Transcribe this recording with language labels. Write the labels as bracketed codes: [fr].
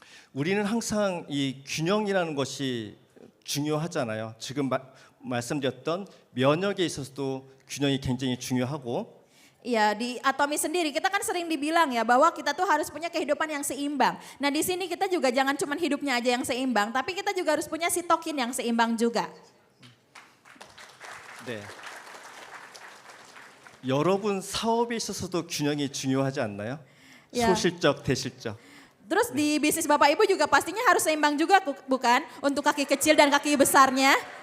[ko] 우리는 항상 이 균형이라는 것이 중요하잖아요. 지금 말씀드렸던 면역에 있어서도 균형이 굉장히 중요하고 [id] Ya di Atomi sendiri kita kan sering dibilang ya bahwa kita tuh harus punya kehidupan yang seimbang. Nah di sini kita juga jangan cuma hidupnya aja yang seimbang, tapi kita juga harus punya sitokin yang seimbang juga. [ko] 네. 여러분 사업에 있어서도 균형이 중요하지 않나요? 야. 소실적, 대실적. [id] Terus di bisnis Bapak Ibu juga pastinya harus seimbang juga bukan? Untuk kaki kecil dan kaki besarnya.